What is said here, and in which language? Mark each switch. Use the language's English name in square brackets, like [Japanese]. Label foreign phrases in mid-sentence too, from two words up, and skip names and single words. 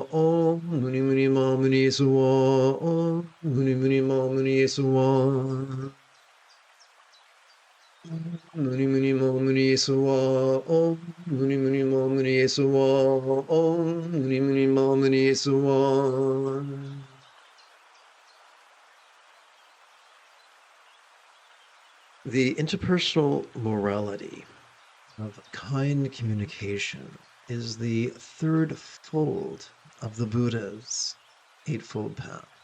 [Sanskrit] Om Muni Muni Ma Muni Yesuwa. Om Muni Muni Ma Muni Yesuwa. Muni Muni Ma Muni Yesuwa. Om Muni Muni Ma Muni Yesuwa. Om Muni Muni Ma Muni Yesuwa. [English] The interpersonal morality of kind communication is the third fold of the Buddha's Eightfold Path.